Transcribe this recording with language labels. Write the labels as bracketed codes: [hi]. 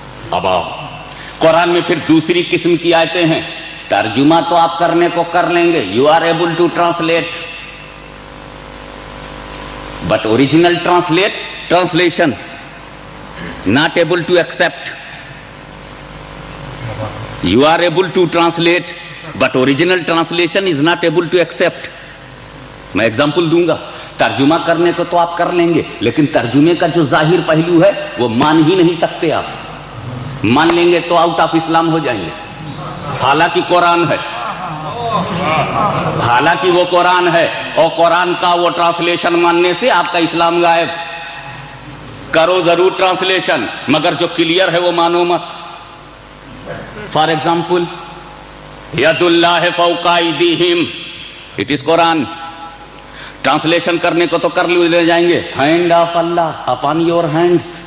[ur] اب قرآن میں پھر دوسری قسم کی آیتیں ہیں، ترجمہ تو آپ کرنے کو کر لیں گے، [en] You are able to translate, but original translation not able to accept. You are able to translate, but original translation is not able to accept. [ur] میں ایگزامپل دوں گا، ترجمہ کرنے کو تو آپ کر لیں گے، لیکن ترجمے کا جو ظاہر پہلو ہے وہ مان ہی نہیں سکتے آپ، مان لیں گے تو آؤٹ آف اسلام ہو جائیں گے، حالانکہ قرآن ہے، حالانکہ وہ قرآن ہے، اور قرآن کا وہ ٹرانسلیشن ماننے سے آپ کا اسلام غائب۔ کرو ضرور ٹرانسلیشن، مگر جو کلیئر ہے وہ مانو مت۔ [en] for example, [ar] ید اللہ فوق ایدیہم، [en] it is Quran, [ur] ٹرانسلیشن کرنے کو تو کر لے جائیں گے، [en] hand of اللہ upon your hands,